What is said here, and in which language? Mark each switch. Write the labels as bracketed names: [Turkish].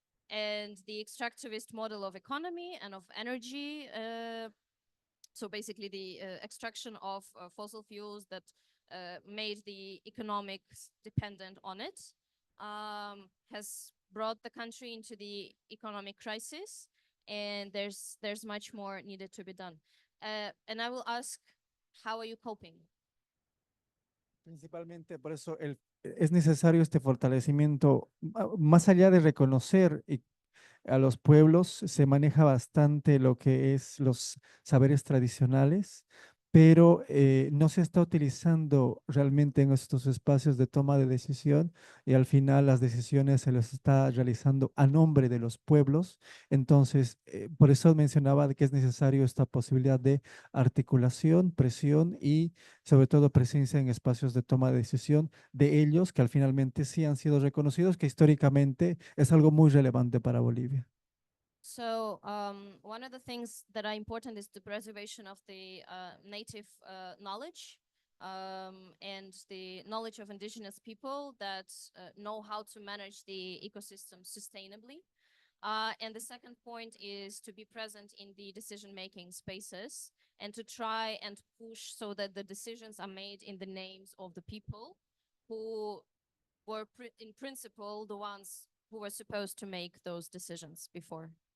[English] And the extractivist model of economy and of energy, so basically the extraction of fossil fuels that made the economics dependent on it, has brought the country into the economic crisis, and there's much more needed to be done. And I will ask, how are you coping? [Spanish] Principalmente por eso es necesario este fortalecimiento, más allá de reconocer a los pueblos, se maneja bastante lo que es los saberes tradicionales, pero no se está utilizando realmente en estos espacios de toma de decisión y al final las decisiones se las está realizando a nombre de los pueblos. Entonces, por eso mencionaba de que es necesario esta posibilidad de articulación, presión y sobre todo presencia en espacios de toma de decisión de ellos, que al finalmente sí han sido reconocidos, que históricamente es algo muy relevante para Bolivia. [English] So one of the things that are important is the preservation of the native knowledge, and the knowledge of indigenous people that know how to manage the ecosystem sustainably. And the second point is to be present in the decision-making spaces and to try and push so that the decisions are made in the names of the people who were in principle the ones who were supposed to make those decisions before.